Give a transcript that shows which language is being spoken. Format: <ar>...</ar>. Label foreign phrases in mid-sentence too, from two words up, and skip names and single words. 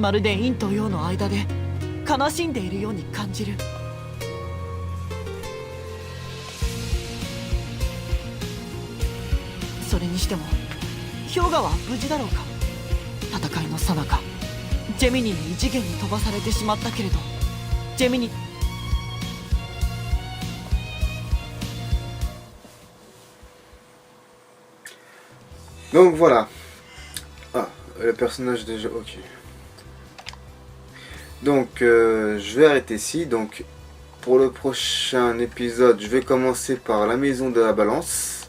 <ja>まるで陰と陽の間で悲しんでいるように感じる。それにしても氷河は無事だろうか。戦いの最中ジェミニに異次元に飛ばされてしまったけれど、ジェミニ</ja> <fr>Donc voilà. Ah, le personnage déjà. Ok. Donc je vais arrêter ici. Donc pour le prochain épisode, je vais commencer par la maison de la balance.</fr>